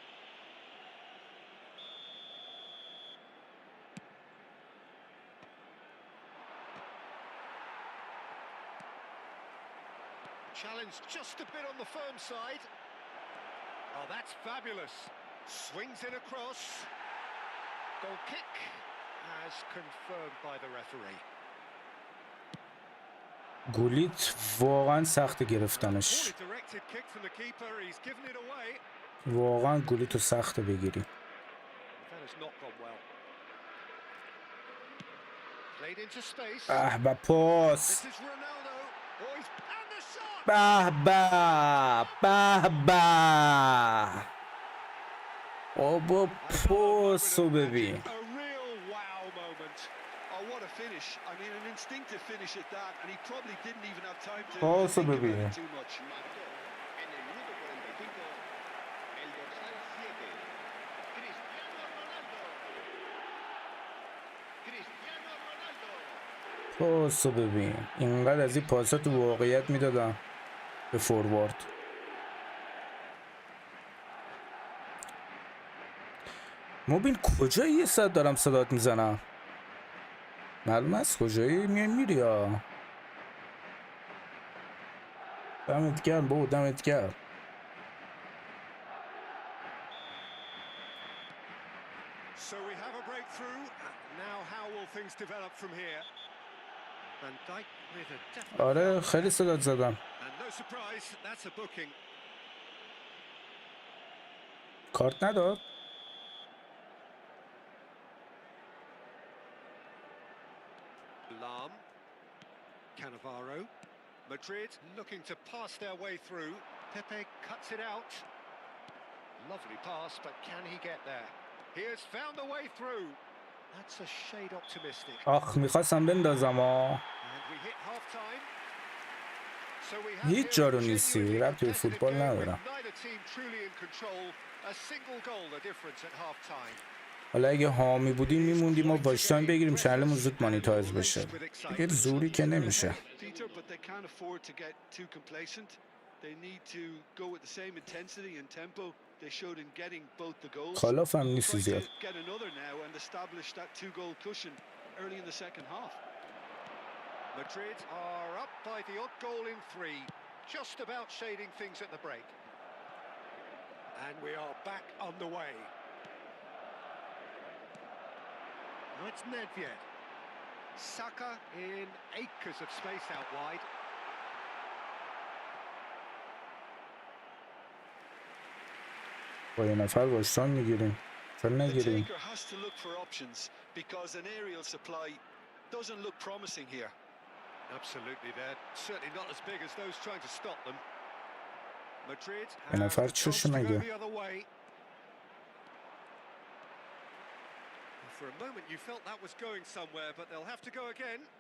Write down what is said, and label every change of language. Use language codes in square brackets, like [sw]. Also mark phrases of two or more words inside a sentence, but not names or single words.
[en] Challenge just a bit on the firm side. Oh, that's fabulous. Swings in across. Goal kick as confirmed by the referee. [fa] گولیت واقعا سخت گرفتنش. [en] Poorly directed kick from the keeper. He's given it away. [fa] واقعا گولیتو سخت بگیری. [en] That has not gone well. Played into space. [fa] به پاس. [en] This is Ronaldo. Oh, he's and the shot. [fa] به بابا پاسو ببین. [en] A real wow moment. Oh, what a finish. I mean, an instinctive finish at that, and he probably didn't even have time to [fa] Paso, [en] think about baby. it too much. [es] En el minuto 45, el dorsal 7, Cristiano Ronaldo. Cristiano Ronaldo. [fa] پاسو ببین. اینقدر از این پاسا تو واقعیت میدادم به فوروارد. مبین کجایی؟ یه ساعت دارم صدات میزنم. معلوم است کجایی؟ میری یا دمت گرم بابا، دمت گرم. [en] So we have a breakthrough. Now how will things develop from here? Van Dijk with a definite [fa] آره خیلی صدات زدم. [en] and no surprise, that's a booking. [fa] کارت نداد. [en] Lam, Cannavaro, Madrid looking to pass their way through. Pepe cuts it out. Lovely pass, but can he get there? He has found the way through. That's a shade optimistic. [fa] آخ میخواستم بندازم [en] And we hit half time. So we have [fa] هیچ جا رو نیستی. ربطی به فوتبال ندارم. [en] neither team truly in control. A single goal the difference at half time. [fa] حالا اگه حامی بودیم میموندیم و [en] watch time [fa] بگیریم چنلمون زود مانیتایز بشه. دیگه زوری که نمیشه. [en] Peter, but they can't afford to get too complacent. They need to go with the same intensity and tempo they showed in getting both the goals. [fa] خلاف هم نیستی [en] Trying [fa] زیاد. [en] to get another now and establish that two-goal cushion early in the second half. Madrid are up by the odd goal in 3, just about shading things at the break. And we are back underway. Now it's Nedved. Saka in acres of space out wide. [fa] با یه نفر [en] watch time [fa] میگیریم. چرا [en] The [fa] نگیریم؟ [en] taker has to look for options because an aerial supply doesn't look promising here. Absolutely, they're certainly not as big as those trying to stop them. Madrid [fa] یه [en] have [fa] نفر [en] the chance [fa] چش [en] to go [fa] مگه؟ [en] the other way. For a moment you felt that was going somewhere, but they'll have to go again.